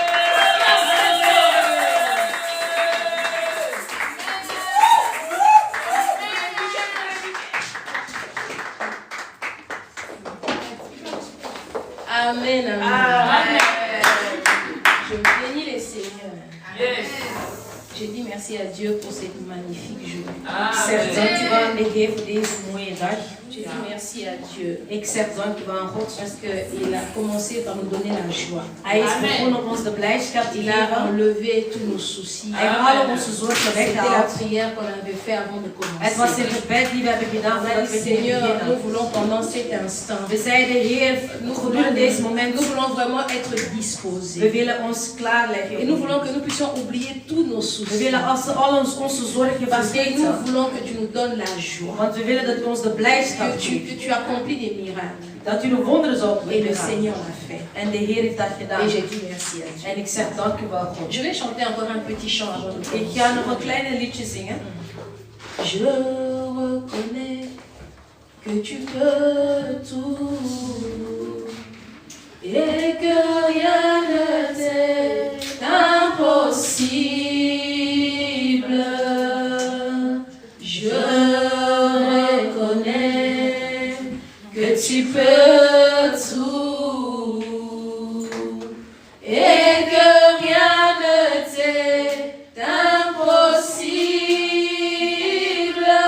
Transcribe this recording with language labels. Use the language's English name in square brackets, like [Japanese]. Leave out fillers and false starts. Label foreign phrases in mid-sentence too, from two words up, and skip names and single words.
[French] Amen, amen. Amen. Je bénis les Seigneurs. Yes. Je dis merci à Dieu pour cette magnifique journée. [Dutch] Zeg dankjewel de Heer voor deze mooie dag. [French] Je dis merci à Dieu. [Dutch] Ik zeg dankjewel aan God. [French] Parce qu'il a commencé par nous donner la joie. [Dutch] Hij is begonnen om ons de blijdschap te [French] Il a [Dutch] geven. [French] enlevé tous nos soucis. [Dutch] Hij heeft alle onze zorgen [French] C'était la [Dutch] weggehaald. [French] prière qu'on avait fait avant de [Dutch] Het was [French] commencer. [Dutch] een gebed die we hebben gedaan [French] On a [Dutch] voordat [French] dit, [Dutch] we gingen [French] Seigneur, nous [Dutch] beginnen. [French] voulons pendant cet instant, [Dutch] We zeiden, Heer, gedurende deze moment, [French] nous voulons vraiment être [Dutch] we [French] disposés. [Dutch] willen ons klaarleggen. [French] Et nous voulons que nous puissions oublier tous nos [Dutch] We [French] soucis. [Dutch] willen als ze al onze zorgen [French] Parce que nous [Dutch] vergeten. [French] voulons que tu nous donnes la joie. [Dutch] Want we willen dat u ons de blijdschap geeft. [French] Que tu accomplis des miracles. [Dutch] Dat u de wonderen zal [French] Et le [Dutch] doen. [French] Seigneur l'a fait. [Dutch] En de Heer heeft dat gedaan. [French] Et j'ai dit merci à Dieu. [Dutch] En ik zeg dank u wel, God. [French] Je vais chanter encore un petit chant avant de [Dutch] Ik [French] commencer. [Dutch] ga nog een kleine liedje zingen. [French] Je reconnais que tu peux tout et que rien ne t'est impossible. Je reconnais que tu peux tout et que rien ne t'est impossible.